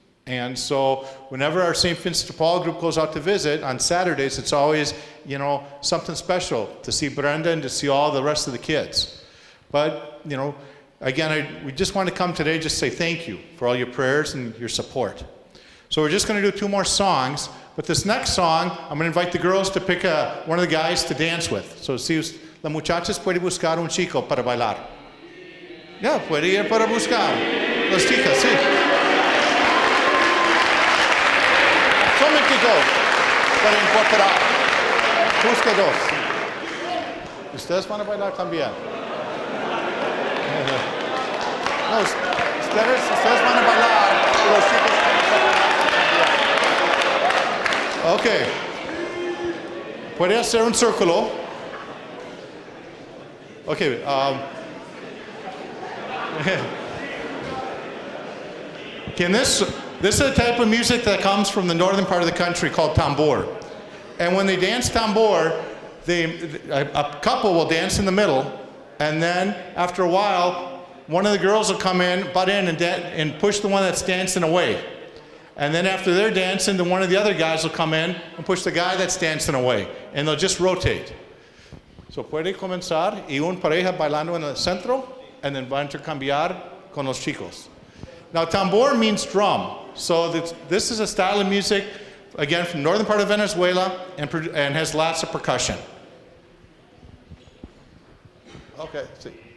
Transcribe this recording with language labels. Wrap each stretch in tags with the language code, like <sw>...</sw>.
<en>And so whenever our St. Vincent de Paul group goes out to visit on Saturdays, it's always, something special to see Brenda and to see all the rest of the kids. But, again, we just want to come today just say thank you for all your prayers and your support. So we're just going to do 2 more songs. But this next song, I'm going to invite the girls to pick one of the guys to dance with.</en> <es>So si las muchachas puede buscar un chico para bailar. Ya, puede ir para buscar. Las chicas, sí. Solamente 2 para incorporar. Busque 2. Ustedes van a bailar también. No, ustedes van a bailar y los chicos van a bailar. Okay. Puede hacer un círculo.</es> <en>Okay. This is a type of music that comes from the northern part of the country called tambor. And when they dance tambor, a couple will dance in the middle, and then after a while, one of the girls will come in, butt in, and push the one that's dancing away. And then after they're dancing, then one of the other guys will come in and push the guy that's dancing away. And they'll just rotate.</en> <es>So puede comenzar y un pareja bailando en el centro,</es> <en>and then</en> <es>va a intercambiar con los chicos.</es> <en>Now tambor means drum. So this is a style of music, again, from northern part of Venezuela, and has lots of percussion. Okay, see.</en>